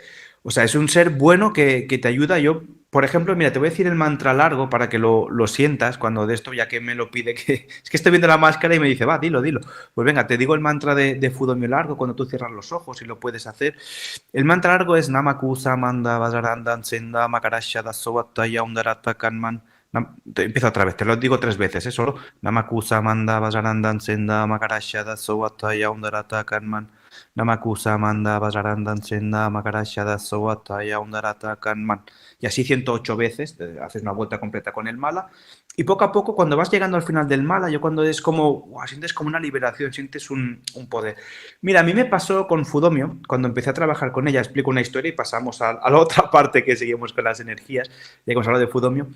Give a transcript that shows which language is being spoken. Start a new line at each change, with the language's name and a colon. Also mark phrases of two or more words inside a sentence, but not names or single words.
Spanish: O sea, es un ser bueno que te ayuda. Yo, por ejemplo, mira, te voy a decir el mantra largo para que lo sientas cuando de esto, ya que me lo pide, que es que estoy viendo la máscara y me dice, va, dilo. Pues venga, te digo el mantra de Fudomio largo cuando tú cierras los ojos y lo puedes hacer. El mantra largo es
Sanskrit: Namakusa Manda Vajarandan Senda Makarashada Sovataya Undarata Kanman. Empiezo otra vez, te lo digo 3 veces, ¿eh? Solo Namakusa Manda Vajarandan Senda Makarashada Sovataya Undarata Kanman. Namakusa Manda Vajarandan Senda Makarashada Sovataya Undarata Kanman.
Spanish: Y así 108 veces, haces una vuelta completa con el mala. Y poco a poco, cuando vas llegando al final del mala, yo cuando es como, wow, sientes como una liberación, sientes un poder. Mira, a mí me pasó con Fudomio, cuando empecé a trabajar con ella, explico una historia y pasamos a la otra parte que seguimos con las energías, ya que hemos hablado de Fudomio.